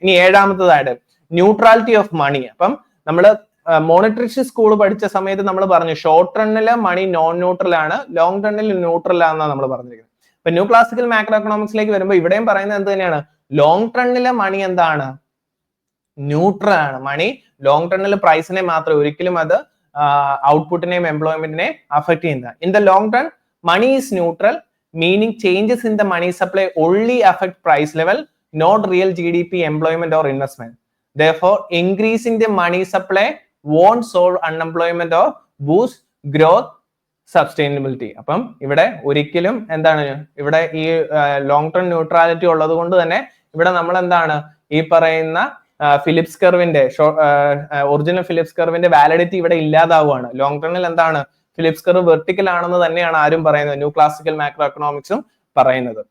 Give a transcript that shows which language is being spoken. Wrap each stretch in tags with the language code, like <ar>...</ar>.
<ml>ഇനി ഏഴാമത്തതായിട്ട് neutrality of money. അപ്പം നമ്മള് മോണിറ്ററി സ്കൂൾ പഠിച്ച സമയത്ത് നമ്മൾ പറഞ്ഞു ഷോർട്ട് റണ്ണില് മണി നോൺ ന്യൂട്രൽ ആണ്, ലോങ് റണ്ണിൽ ന്യൂട്രൽ ആണെന്നാണ് നമ്മൾ പറഞ്ഞിരിക്കുന്നത്. അപ്പൊ ന്യൂ ക്ലാസിക്കൽ മാക്രോ എക്കണോമിക്സിലേക്ക് വരുമ്പോൾ ഇവിടെയും പറയുന്നത് എന്ത് തന്നെയാണ്? ലോങ് റണ്ണിലെ മണി എന്താണ്? ന്യൂട്രൽ ആണ്. മണി ലോങ് റണ്ണിൽ പ്രൈസിനെ മാത്രം, ഒരിക്കലും അത് ഔട്ട്പുട്ടിനെയും എംപ്ലോയ്മെന്റിനെയും അഫക്ട് ചെയ്യുന്നത്.</ml> <en>In the long run money is neutral, meaning changes in the money supply only affect price level, not real GDP, employment or investment. Therefore, increasing the money supply won't solve unemployment or boost growth sustainability.</en> <ml>അപ്പം ഇവിടെ ഒരിക്കലും എന്താണ്? ഇവിടെ ഈ long term neutrality ഉള്ളത് കൊണ്ട് തന്നെ ഇവിടെ നമ്മൾ എന്താണ്? ഈ പറയുന്ന ഫിലിപ്സ് കർവിന്റെ ഒറിജിനൽ ഫിലിപ്സ് കർവിന്റെ വാലിഡിറ്റി ഇവിടെ ഇല്ലാതാവുകയാണ്. ലോങ് ടേണിൽ എന്താണ്? ഫിലിപ്സ് കർവ് വെർട്ടിക്കൽ ആണെന്ന് തന്നെയാണ് ആരും പറയുന്നത്, ന്യൂ ക്ലാസിക്കൽ മാക്രോ എക്കണോമിക്സും പറയുന്നത്.</ml>